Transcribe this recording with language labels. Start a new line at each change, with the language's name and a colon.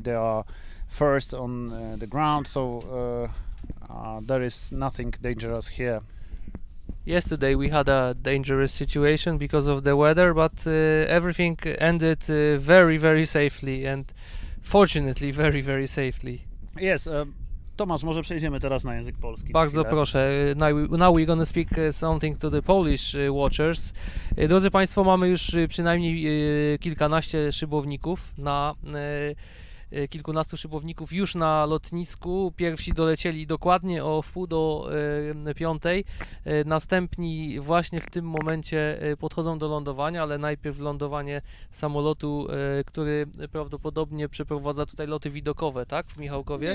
English: They are first on the ground, so there is nothing dangerous here. Yesterday we had a dangerous situation because of the weather, but everything ended very safely, and fortunately very safely.
Polish: Yes, Tomasz, może przejdziemy teraz na język polski. Bardzo proszę.
English: Now we're gonna speak something to the Polish watchers.
Polish: Drodzy Państwo, mamy już przynajmniej kilkanaście szybowników na kilkunastu szybowników już na lotnisku. Pierwsi dolecieli dokładnie o 4:30. Następni właśnie w tym momencie podchodzą do lądowania, ale najpierw lądowanie samolotu, który prawdopodobnie przeprowadza tutaj loty widokowe, tak, w Michałkowie?